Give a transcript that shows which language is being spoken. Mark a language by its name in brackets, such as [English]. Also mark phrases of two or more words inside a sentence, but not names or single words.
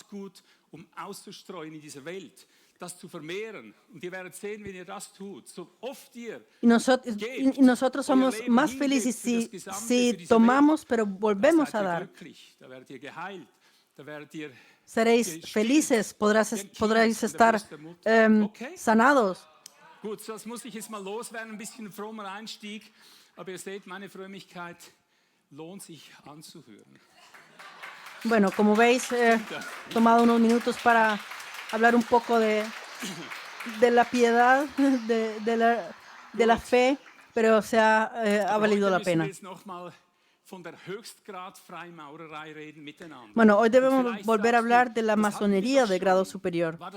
[Spanish] Y nosotros somos más felices si tomamos, pero volvemos a dar. Seréis felices, podréis estar sanados. [German] Gut, das muss ich jetzt mal loswerden, ein bisschen frommer Einstieg, aber ihr seht, meine Frömmigkeit lohnt sich anzuhören. [Spanish] Bueno, como veis, he tomado unos minutos para hablar un poco de la piedad, de la fe, pero ha valido la pena. Bueno, hoy debemos volver a hablar de la masonería de grado superior.